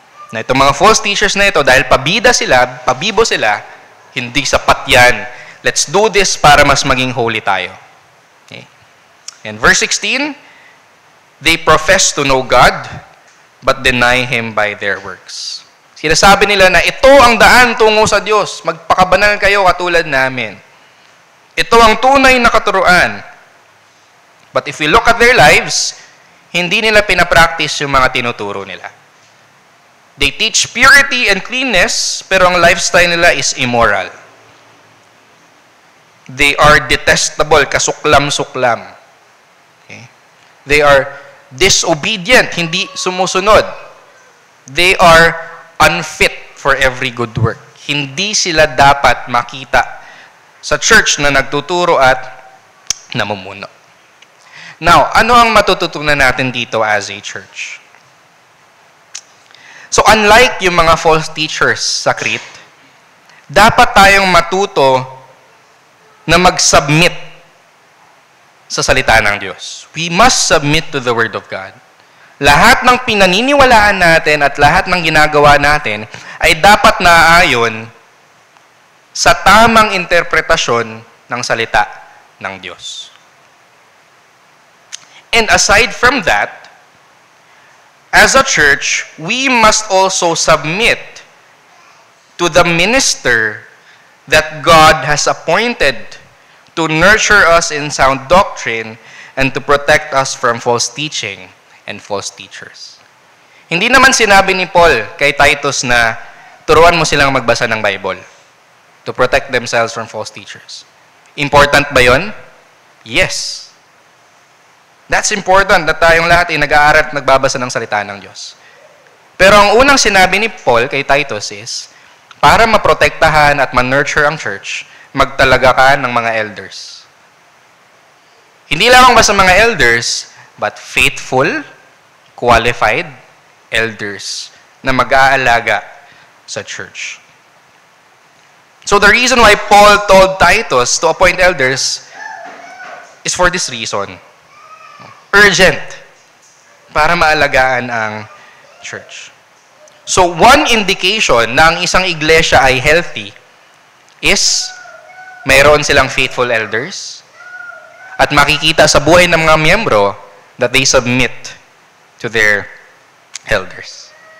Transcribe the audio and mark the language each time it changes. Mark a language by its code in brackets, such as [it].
[tl] Na itong mga false teachers na ito, dahil pabida sila, pabibo sila, hindi sapat yan. [en] Let's do this [tl] para mas maging holy tayo. Okay? [en] And verse 16, they profess to know God, but deny Him by their works. [tl] Sinasabi nila na ito ang daan tungo sa Diyos. Magpakabanal kayo katulad namin. Ito ang tunay na katuruan. [en] But if we look at their lives, [tl] hindi nila pinapractice yung mga tinuturo nila. [en] They teach purity and cleanness, [tl] pero ang lifestyle nila [en] is immoral. They are detestable, [tl] kasuklam-suklam. [en] Okay? They are disobedient, [tl] hindi sumusunod. [en] They are unfit for every good work. [tl] Hindi sila dapat makita sa church na nagtuturo at namumuno. Now, ano ang matututunan natin dito [en] as a church? [tl] So, unlike yung mga false teachers sa Crete, dapat tayong matuto na mag-submit sa salita ng Diyos. [en] We must submit to the Word of God. [tl] Lahat ng pinaniniwalaan natin at lahat ng ginagawa natin ay dapat naaayon sa tamang interpretasyon ng salita ng Diyos. [en] And aside from that, as a church, we must also submit to the minister that God has appointed to nurture us in sound doctrine and to protect us from false teaching and false teachers. [tl] Hindi naman sinabi ni Paul kay Titus na turuan mo silang magbasa ng Bible [en] to protect themselves from false teachers. [tl] Important ba yon? Yes. [en] That's important [tl] na tayong lahat ay nag-aaral at nagbabasa ng salita ng Diyos. Pero ang unang sinabi ni Paul kay Titus is, para maprotektahan at ma-nurture ang church, magtalaga ka ng mga elders. Hindi lamang ba sa mga elders, [en] but faithful, qualified elders [tl] na mag-aalaga sa church. [en] So the reason why Paul told Titus to appoint elders is for this reason. [tl] Urgent para maalagaan ang church. [en] So one indication [tl] na ang isang iglesia ay healthy is mayroon silang faithful elders at makikita sa buhay ng mga miyembro [en] that they submit to their elders.